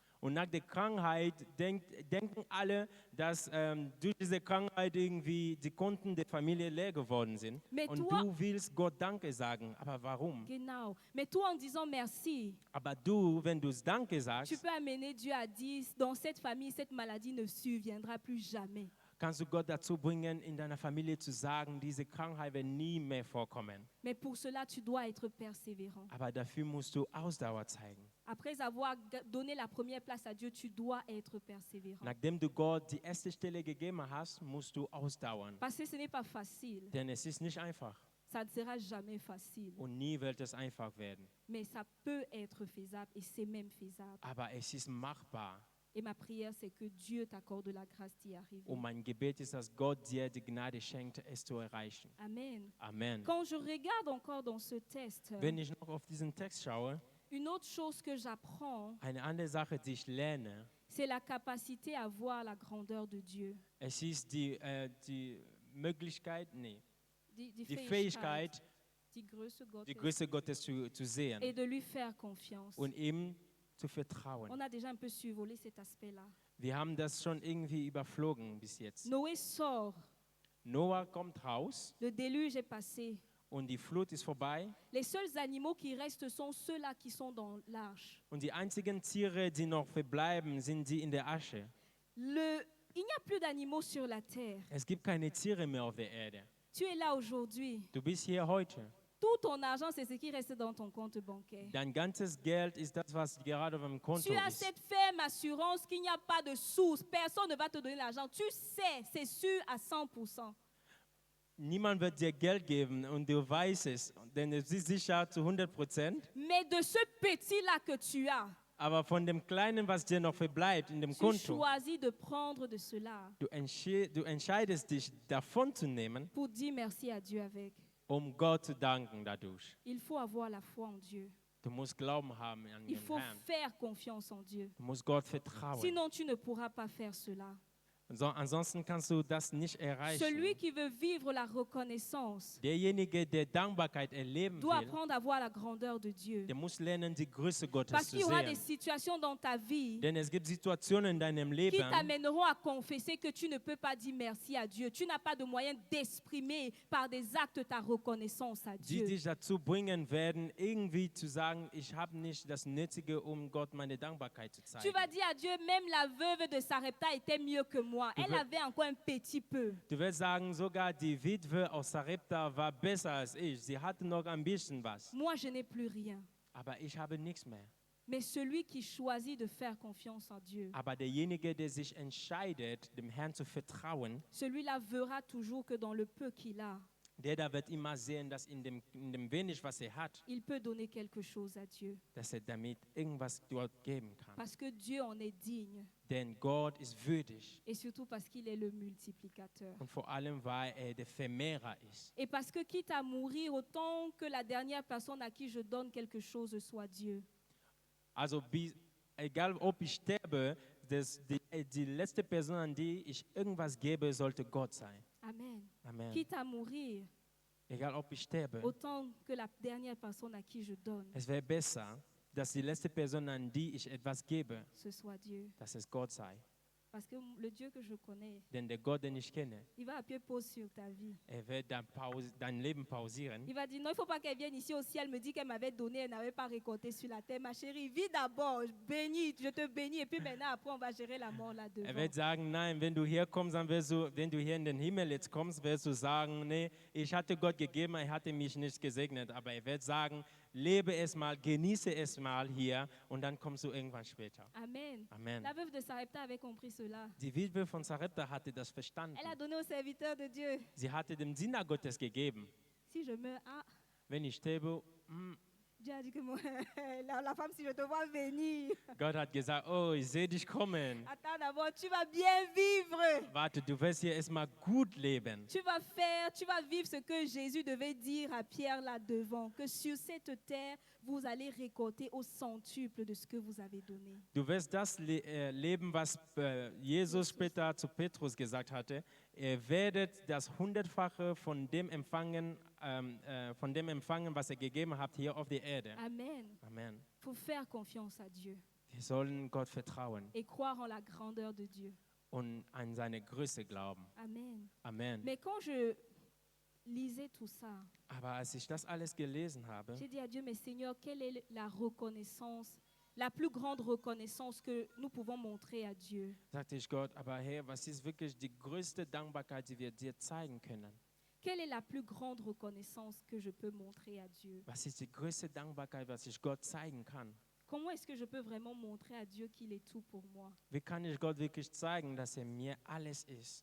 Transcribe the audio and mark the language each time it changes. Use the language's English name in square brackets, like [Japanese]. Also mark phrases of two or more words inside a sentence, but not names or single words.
[German] Und nach der Krankheit denken alle, dass durch diese Krankheit irgendwie die Konten der Familie leer geworden sind. [French] Mais [German] Und [French] toi- [German] du willst Gott Danke sagen. Aber warum? Genau. [French] Mais toi, en disant merci, [German] Aber du, wenn du es Danke [French] tu [German] sagst, [French] peux amener Dieu à dire, dans cette famille, cette maladie ne surviendra plus jamais. [German] kannst du Gott dazu bringen, in deiner Familie zu sagen, diese Krankheit wird nie mehr vorkommen. [French] Mais pour cela, tu dois être persévérant. [German] Aber dafür musst du Ausdauer zeigen. [French] Après avoir donné la première place à Dieu, tu dois être persévérant. [German] Nachdem du Gott die erste Stelle gegeben hast, musst du ausdauern. [French] Parce que ce n'est pas facile. [German] Denn es ist nicht einfach. [French] Ça ne sera jamais facile. [German] Und nie wird es einfach werden. [French] Mais ça peut être faisable et c'est même faisable. [German] Aber es ist machbar. [French] Et ma prière, c'est que Dieu t'accorde la grâce d'y arriver. [German] Und mein Gebet ist, dass Gott dir die Gnade schenkt, es zu erreichen. [French] Amen. [German] Amen. [French] Quand je regarde encore dans ce texte, [German] Wenn ich noch auf diesen Text schaue, [French] une autre chose que j'apprends, [German] eine andere Sache, die ich lerne, [French] c'est la capacité à voir la grandeur de Dieu. [German] Es ist die Möglichkeit, Die die Fähigkeit, die Größe die Gottes Größe Gottes zu sehen [French] et de lui faire confiance. [German] und ihm zu vertrauen. [French] On a déjà un peu survolé cet aspect-là. [German] Wir haben das schon irgendwie überflogen bis jetzt. [French] Noé sort, [German] Noah kommt raus [French] le déluge est passé. [German] und die Flut ist vorbei [French] Les seuls animaux qui restent sont ceux-là qui sont dans l'arche. [German] und die einzigen Tiere, die noch verbleiben, sind die in der Asche. [French] Il n'y a plus d'animaux sur la terre. [German] Es gibt keine Tiere mehr auf der Erde. [French] Tu es là aujourd'hui. [German] Du bist hier heute. [French] Tout ton argent, c'est ce qui reste dans ton compte bancaire. [German] Dein ganzes Geld ist das, was gerade auf dem Konto [French] Tu as [German] ist. [French] cette ferme assurance qu'il n'y a pas de source. Personne ne va te donner l'argent. Tu sais, c'est sûr à 100%. [German] Niemand wird dir Geld geben und du weißt es, denn es ist sicher zu 100%. [French] Mais de ce petit-là que tu as, [German] Aber von dem Kleinen, was dir noch verbleibt in dem [French] tu [German] Konto, [French] choisis de prendre de cela [German] du entscheidest dich, davon zu nehmen, [French] pour dire merci à Dieu avec. [German] Gott zu danken dadurch. [French] Il faut avoir la foi en Dieu. [German] Du musst Glauben haben an [French] Il [German] den [French] faut [German] Herrn. [French] faire confiance en Dieu. [German] Du musst Gott vertrauen. [French] Sinon, tu ne pourras pas faire cela. [German] Ansonsten kannst du das nicht erreichen. [French] Celui qui veut vivre la reconnaissance [German] Derjenige, der Dankbarkeit erleben [French] doit [German] will, [French] apprendre à voir la grandeur de Dieu. [German] der muss lernen, die Größe Gottes [French] Parce [German] zu [French] qu'il y aura des [German] sehen. [French] situations dans ta vie [German] Denn es gibt Situationen in deinem [French] qui [German] Leben, [French] t'amèneront à confesser que tu ne peux pas dire merci à Dieu. Tu n'as pas de moyen d'exprimer par des actes ta reconnaissance à [German] die [French] Dieu. [German] dich dazu bringen werden, irgendwie zu sagen, ich habe nicht das Nötige, um Gott meine Dankbarkeit zu [French] Tu [German] zeigen. [French] vas dire à Dieu, même la veuve de Sarepta était mieux que moi. Elle avait encore un petit peu. [German] Du wirst sagen, sogar die Witwe aus Sarepta war besser als ich. Sie hatte noch ein bisschen was. [French] Moi, je n'ai plus rien. [German] Aber ich habe nichts mehr. [French] Mais celui qui choisit de faire confiance en Dieu, [German] Aber derjenige, der sich entscheidet, dem Herrn zu vertrauen, [French] celui-là verra toujours que dans le peu qu'il a, [German] der da wird immer sehen, dass in dem wenig, was er hat, [French] il peut donner quelque chose à Dieu. [German] dass er damit irgendwas dort geben kann. [French] Parce que Dieu en est digne. [German] Denn Gott ist würdig. [French] Et surtout parce qu'il est le multiplicateur. [German] Und vor allem, weil er der Vermehrer ist. [French] Et parce que quitte à mourir, autant que la dernière personne à qui je donne quelque chose soit Dieu. [German] Also egal ob ich sterbe, die letzte Person, an die ich irgendwas gebe, sollte Gott sein. [French] Amen. [German] Amen. [French] Quitte à mourir, [German] Egal ob ich sterbe, [French] autant que la dernière personne à qui je donne, [German] es wäre besser, dass die letzte Person, an die ich etwas gebe, [French] ce soit Dieu. [German] dass es Gott sei. [French] Parce que le Dieu que je connais, [German] Denn der Gott, den ich kenne, [French] il va appuyer pause sur ta vie. [German] wird dein Leben pausieren. [French] Il va dire, non, il ne faut pas qu'elle vienne ici aussi. Elle me dit qu'elle m'avait donné, elle n'avait pas récolté sur la terre. Ma chérie, vis d'abord, bénis, je te bénis. Et puis maintenant, après, on va gérer la mort là devant. [German] Wird sagen, nein, wenn du hier kommst, dann wenn du hier in den Himmel jetzt kommst, wirst du sagen, nee, ich hatte Gott gegeben, er hatte mich nicht gesegnet. Aber er wird sagen, lebe es mal, genieße es mal hier und dann kommst du irgendwann später. [French] Amen. [German] Amen. [French] La veuve de Sarepta avait compris cela. [German] Die Witwe von Sarepta hatte das verstanden. [French] Elle a donné au serviteur de Dieu. [German] Sie hatte dem Diener Gottes gegeben. [French] Si je meurs, [German] Wenn ich sterbe, [French] Dieu a dit que la femme, si je te vois venir, [German] Gott hat gesagt, oh, ich sehe dich kommen. [French] attends d'abord, tu vas bien vivre. [German] Warte, du wirst hier erstmal gut leben. [French] Tu vas vivre ce que Jésus devait dire à Pierre là devant, que sur cette terre, vous allez récolter au centuple de ce que vous avez donné. [German] Du wirst das leben, was Jesus später zu Petrus gesagt hatte. Ihr werdet das Hundertfache von dem empfangen, was ihr gegeben habt hier auf der Erde. [French] Amen. [German] Amen. [French] Il faut faire confiance à Dieu [German] Wir sollen Gott vertrauen [French] et croire en la grandeur de Dieu. [German] und an seine Größe glauben. [French] Amen. [German] Amen. [French] Mais quand je lisais tout ça, [German] Aber als ich das alles gelesen habe, [French] j'ai dit à Dieu, mais Seigneur, quelle est la reconnaissance, la plus grande reconnaissance que nous pouvons montrer à Dieu? [German] sagte ich Gott, aber Herr, was ist wirklich die größte Dankbarkeit, die wir dir zeigen können? [French] Quelle est la plus grande reconnaissance que je peux montrer à Dieu? [German] Was ist die größte Dankbarkeit, was ich Gott zeigen kann? [French] Comment est-ce que je peux vraiment montrer à Dieu qu'il est tout pour moi? [German] Wie kann ich Gott wirklich zeigen, dass er mir alles ist?